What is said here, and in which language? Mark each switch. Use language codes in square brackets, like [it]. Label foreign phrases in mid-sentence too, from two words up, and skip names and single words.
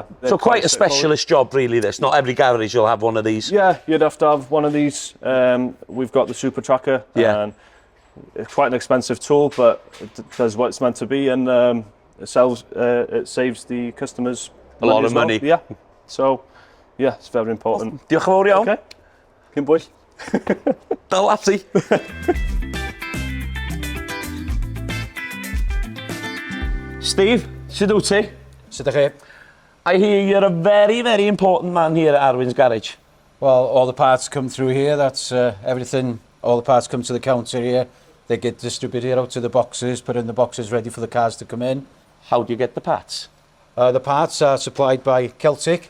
[en] So quite a specialist job, really, this. Not every garage will have one of these. Yeah, you'd have to have one of these. We've got the Super Tracker. Yeah. And it's quite an expensive tool, but it does what it's meant to be, and it saves the customers A lot of as well. money. Yeah. So, yeah, it's very important. [cy] Diolch yn fawr iawn. Okay. Cyn bwyll. Dyl ati. Steve, sut wyt ti? Sut ydych chi? [en] I hear you're a very, very important man here at Arwyn's garage. Well, all the parts come through here. That's everything. All the parts come to the counter here. They get distributed out to the boxes, put in the boxes ready for the cars to come in. How do you get the parts? The parts are supplied by Celtic.